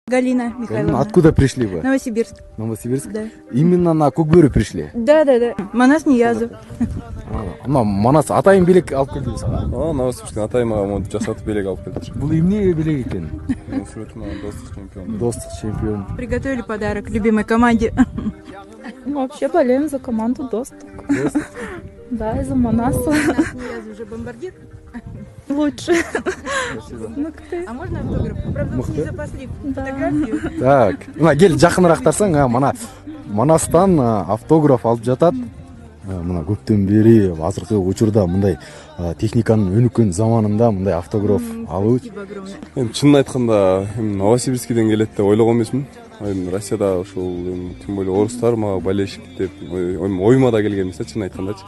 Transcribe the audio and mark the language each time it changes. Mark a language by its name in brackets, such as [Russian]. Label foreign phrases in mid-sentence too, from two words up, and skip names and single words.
[Russian] Галина Михайловна. Откуда пришли вы? Новосибирск. Новосибирск? Да. Именно на Көкбөрі пришли? Да. Манас Ниязов. [Kazakh] Манас атайын белек алып келді саған? Новосибирсктен атайым ағам жасатып белек алып келді. [Kyrgyz] Бұл эмне белек екен? [Kazakh] Достық чемпион. Достық чемпион. [Russian] Приготовили подарок любимой команде. Вообще болеем за команду Доступ. Да, из-за Манаса. Ниязов уже бомбардир. Лучше. А можно автограф? Правда, не запасли фотографию. Так, [Kazakh] мына кел жақынырақ тарсаң, мына Манастан автограф алып жатат. [Kyrgyz] Мына көптен бери азыркы учурда мындай техниканын өнүккөн заманында мындай автограф алуу. Эми чынын айтканда, Новосибирскиден келет деп ойлогон эмесмин. Россияда ушул [Russian] тем более [Kyrgyz] орустар мага болельщик деп оюма да келген эмес, чынын айткандачы.